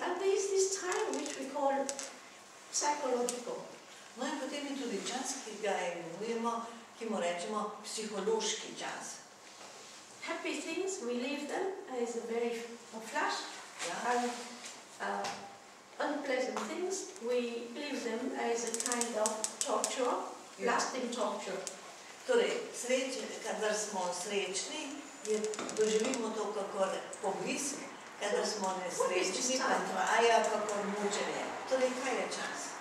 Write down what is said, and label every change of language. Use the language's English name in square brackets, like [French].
[English] And there is this time which we call psychological. [Slovenian] No in potem je tudi čas, ki ga imenujemo, ki mu rečemo psihološki čas. [English] Happy things, we live them as a very flash. And unpleasant things, we live them as a kind of torture, lasting torture. [Slovenian] Torej, kadar smo srečni, doživimo to kakor poblisk, kadar smo nesrečni, pa traja kakor mučenje. Torej, kaj je čas?